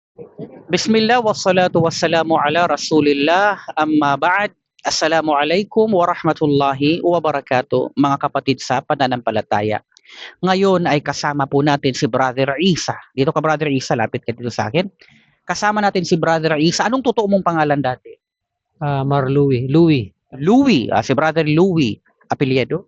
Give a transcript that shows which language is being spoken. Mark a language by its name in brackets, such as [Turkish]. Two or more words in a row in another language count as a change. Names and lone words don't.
[Arabic] بسم الله والصلاة والسلام على رسول الله أما بعد. السلام عليكم ورحمة الله وبركاته. [Filipino] Mga kapatid sa pananampalataya. Ngayon ay kasama po natin si Brother Isa. Dito ka Brother Isa, lapit ka dito sa akin. Kasama natin si Brother Isa. Anong totoo mong pangalan dati? Marlouie, Louie Louie, si Brother Louie. Apelyido?